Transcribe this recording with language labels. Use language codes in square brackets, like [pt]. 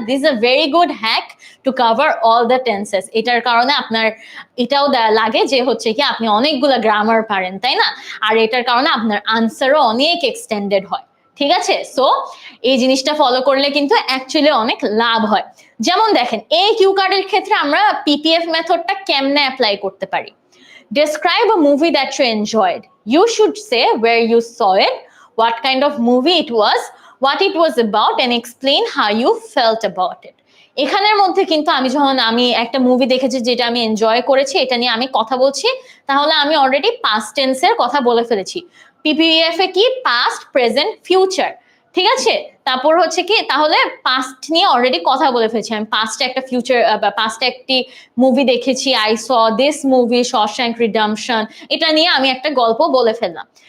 [en] This is a very good hack to cover all the tenses. [bn] এটার কারণে আপনার এটাও লাগে যে হচ্ছে কি আপনি অনেকগুলো গ্রামার পারেন, তাই না? আর এটার কারণে আপনার আনসারও অনেক এক্সটেন্ডেড হয়, ঠিক আছে। সো এই জিনিসটা ফলো করলে কিন্তু অ্যাকচুয়ালি অনেক লাভ হয়। যেমন দেখেন এই কিউ কার্ডের ক্ষেত্রে আমরা পিপিএফ মেথডটা কেমনে অ্যাপ্লাই করতে পারি। [en] Describe a movie that you enjoyed. You should say where you saw it, what kind of movie it was, what it was about, and explain how you felt about it. [bn] এখানের মধ্যে কিন্তু আমি একটা movie দেখেছি যেটা আমি enjoy করেছি, এটা নিয়ে আমি কথা বলছি, তাহলে আমি অলরেডি পাস্ট টেন্সের কথা বলে ফেলেছি। পিপিএফ এ কি পাস্ট, প্রেজেন্ট, ফিউচার, ঠিক আছে। তারপর হচ্ছে কি তাহলে পাস্ট নিয়ে অলরেডি কথা বলে ফেলেছি, আমি পাস্টে একটা ফিউচার বা পাস্টে একটি মুভি দেখেছি, [en] I saw this movie [bn] শশ্যাঙ্ক redemption, এটা নিয়ে আমি একটা গল্প বলে ফেললাম।